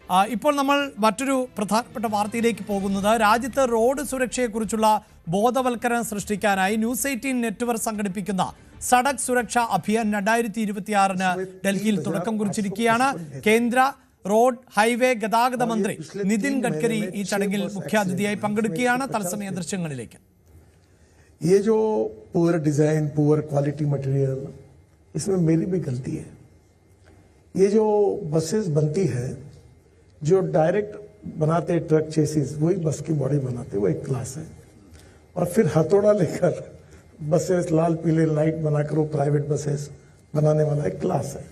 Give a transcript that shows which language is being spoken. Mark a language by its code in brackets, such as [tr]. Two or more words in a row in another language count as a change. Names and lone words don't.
[ml] ഇപ്പോൾ നമ്മൾ മറ്റൊരു പ്രധാനപ്പെട്ട വാർത്തയിലേക്ക് പോകുന്നത് രാജ്യത്ത് റോഡ് സുരക്ഷയെക്കുറിച്ചുള്ള ബോധവൽക്കരണം സൃഷ്ടിക്കാനായി ന്യൂസ് 18 നെറ്റ്വർക്ക് സംഘടിപ്പിക്കുന്ന സഡക് സുരക്ഷാ അഭിയാൻ 2026 ഡൽഹിയിൽ തുടക്കം കുറിച്ചിരിക്കുകയാണ്. കേന്ദ്ര റോഡ് ഹൈവേ ഗതാഗത മന്ത്രി നിതിൻ ഗഡ്കരി ഈ ചടങ്ങിൽ മുഖ്യാതിഥിയായി പങ്കെടുക്കുകയാണ്. തത്സമയ ദൃശ്യങ്ങളിലേക്ക്. [hi] ये जो [en] poor design, poor quality material, [hi] इसमें मेरी भी गलती है. ये जो बसेस बनती है, जो डायरेक्ट बनाते [en] truck chassis, [hi] वही बस की बॉडी बनाते, वो एक क्लास है. और फिर हथौड़ा लेकर बसेस लाल पीले लाइट बनाकर वो [en] private buses [hi] बनाने वाला एक क्लास है.